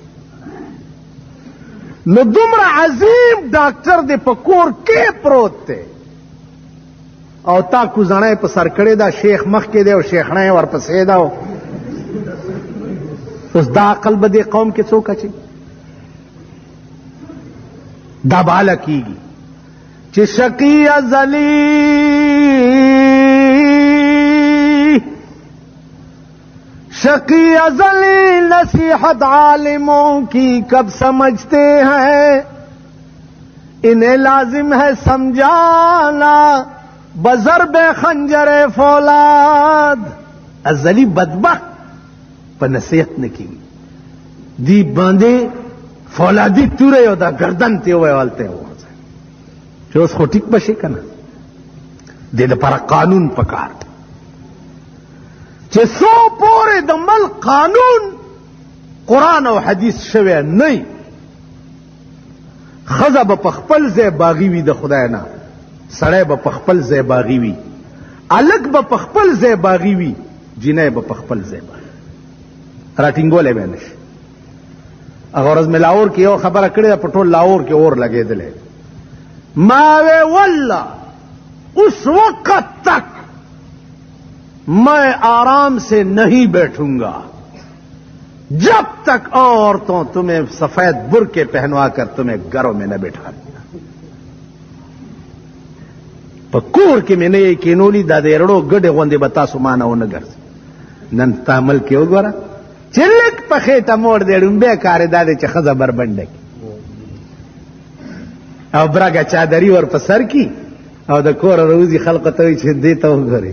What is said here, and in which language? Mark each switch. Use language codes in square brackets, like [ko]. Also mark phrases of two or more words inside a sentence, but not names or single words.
[ps] نو دومره عظیم ډاکټر دی په کور کې پروت دی او تا کوزڼی په سر کړې ده، شیخ مخکې دی او شیخڼی ورپسې ده. اوس دا عقل به دې قوم کې څوک اچي؟ دا به هله کېږي چې [ur] شقی ازلی نصیحت عالموں کی کب سمجھتے ہیں، انہیں لازم ہے سمجھانا بضرب خنجر فولاد. [ps] ازلی بدبخت په نصیحت نه کېږي، دی باندې فولادي توره او دا گردن ته ووالته وځه چې اوس خو ټیک بشي که نه. دې لپاره قانون پکار چې څو پورې د ملک قانون قرآن او حدیث شوی نه، ښځه به په خپل ځای باغي وي د خدای نه، سړی به په خپل ځای باغي وي، هلک به په خپل ځای باغي وي، جینۍ به په خپل ځای باغي راټینګولی به نه شي. هغه ورځ مې لاهور کې یو خبره کړې ده، په ټول لاهور کې اور لګېدلی. ما وی [ur] والله اس وقت تک میں آرام سے نہیں بیٹھوں گا جب تک عورتوں تمہیں سفید برقعے پہنوا کر تمہیں گھروں میں نہ بٹھا دیا. [ps] په کور کې مې نه یې کینولي، دا د ایرړو ګډې غوندې به تاسو مانه ونه ګرځي. نن ستا ملک کې وګوره چې لږ په خېټه موړ دی، ډومبی کار یې دا دی چې ښځه بربنډه کړي او برګه چادري ور په سر کي او د کوره راوځي، خلقو ته وایي چې دې ته وګورئ.